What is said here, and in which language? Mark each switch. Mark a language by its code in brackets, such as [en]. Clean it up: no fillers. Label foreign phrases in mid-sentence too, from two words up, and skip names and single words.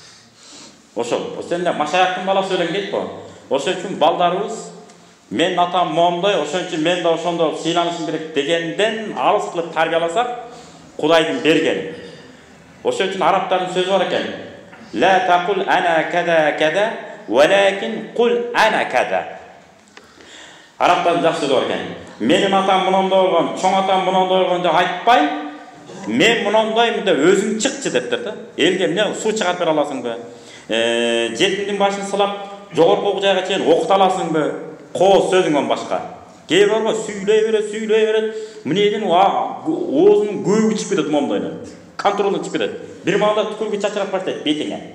[ky] ошол сен машаяктын баласы өлең дейт го ошон үчүн балдарыбыз мен атам момдой ошон үчүн мен да ошондой сыйланышым керек дегенден алыс кылып тарбияласак Кудайдын бергени ошон үчүн арабтардын сөзү бар экен [ar] لا تقل أنا كذا كذا ولكن قل أنا كذا [ky] арабтардын жакшы сөзү бар экен менин атам мындай болгон чоң атам мындай болгон деп айтпай мен мынандаймын деп өзүң чыкчы дептир да элге эмне суу чыгарып бере аласыңбы жетимдин башын сылап жогорку жайга чейин окута аласыңбы кооз сөзүңөн башка кээ бир бар сүйлөй берет мненин оозунун көбү чыгып кетет момдойнун контролдон чыгып кетет бир маалда түкүргү чачырап баштайт бетиңе